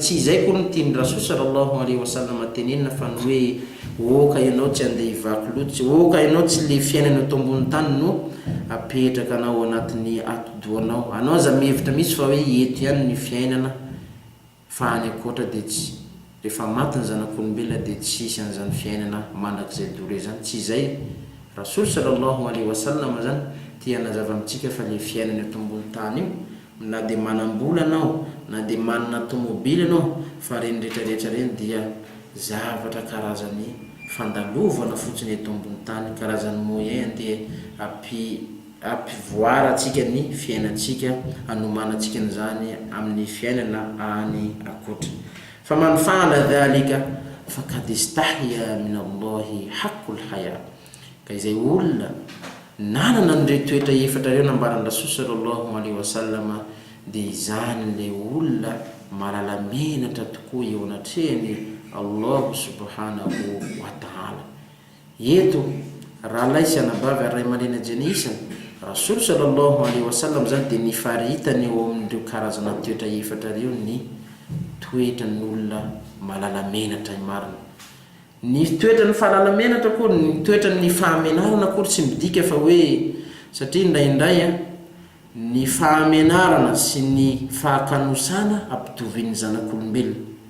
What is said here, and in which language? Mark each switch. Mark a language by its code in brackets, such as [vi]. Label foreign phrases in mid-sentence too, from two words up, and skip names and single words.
[mg] Tsy izay koa ny tian'ny [ar] رسول صلى الله عليه وسلم [mg] tenenina fa ny hoe oka ianao tsy ande hivaky loatsy, oka ianao tsy le fiainana eto ambony tany no apetraka anao anatin'ny atodoanao. Anao aza mihevitra misy fa hoe eto ihany ny fiainana fa any akoatra dia tsy, rehefa maty ny zanak'olombelona dia tsy isy an'izany fiainana mandrakizay dore zany. Tsy izay [ar] رسول صلى الله عليه وسلم [mg] zany tia nazava amintsika fa le fiainana eto ambony tany io na dia manam-bola anao na dia manana tomobily anao fa reny rehetrarehetra reny dia zavatra karazany fandalovana fotsiny eto ambony tany, karazany moyen dia ampivoara atsika ny fiainantsika, anomanantsika n'izany amin'ny fiainana any akoatra. [ar] فمن فعل ذلك فقد استحيا من الله حق الحياء, [mg] ka izay olona nanana an'ireo toetra efatra ireo nambaran'ny [ar] رسول صلى الله عليه وسلم [mg] dia izany le olona malala menatra tokoa eo anatrehany [ar] الله سبحانه وتعالى. [mg] Eto raha laisy anabavy ary ray amalena jenisana, [ar] رسول صلى الله عليه وسلم [mg] zany dia nifaritany eo amin'ireo karazana toetra efatra ireo ny toetran'ny olona malala menatra marina. Ny toetran'ny fahalala menatra koa, ny toetran'ny fahamenarana koa tsy midika fa hoe, satria indraindray ny fahamenarana sy ny fahakanosana ampitovian'ny zanak'olombelona.